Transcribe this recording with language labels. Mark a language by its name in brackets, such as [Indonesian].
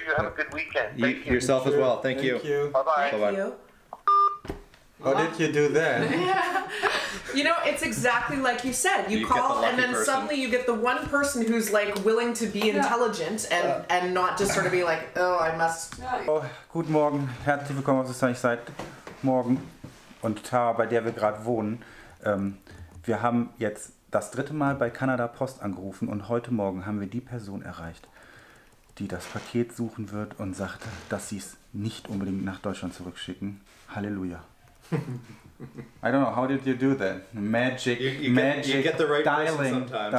[English] You have a good weekend. Thank you. Yourself as well. Thank you. Bye-bye. Bye-bye. How did you do that? You know, it's exactly like you said. You call and then suddenly you get the one person who's like willing to be intelligent and not just sort of be like, oh, I must. [German] Oh, guten Morgen, herzlich willkommen auf SUNNYSIDE morgen und Tower, bei der wir gerade wohnen. Wir haben jetzt das 3. Mal bei Kanada Post angerufen und heute Morgen haben wir die Person erreicht, die das Paket suchen wird und sagte, dass sie es nicht unbedingt nach Deutschland zurückschicken. Halleluja. [English] I don't know, how did you do that? Magic, you get the right dialing,